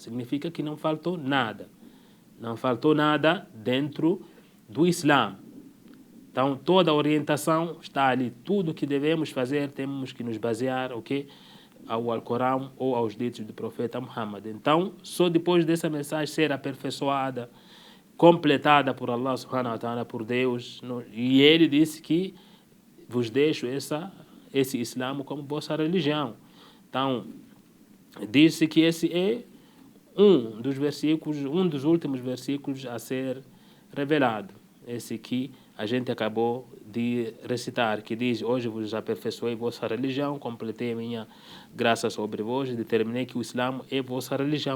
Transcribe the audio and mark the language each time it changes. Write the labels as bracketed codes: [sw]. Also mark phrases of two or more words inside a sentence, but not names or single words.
[pt] Significa que não faltou nada. Não faltou nada dentro do Islã. Então, toda a orientação está ali. Tudo que devemos fazer, temos que nos basear, ao Alcorão ou aos ditos do profeta Muhammad. Então, só depois dessa mensagem ser aperfeiçoada, completada por Allah [ar] سبحانه وتعالى, [pt] por Deus, e ele disse que vos deixo esse Islã como vossa religião. Então, disse que esse é um dos versículos, um dos últimos versículos a ser revelado. Esse que a gente acabou de recitar, que diz: hoje vos aperfeiçoei vossa religião, completei minha graça sobre vós e determinei que o Islã é vossa religião.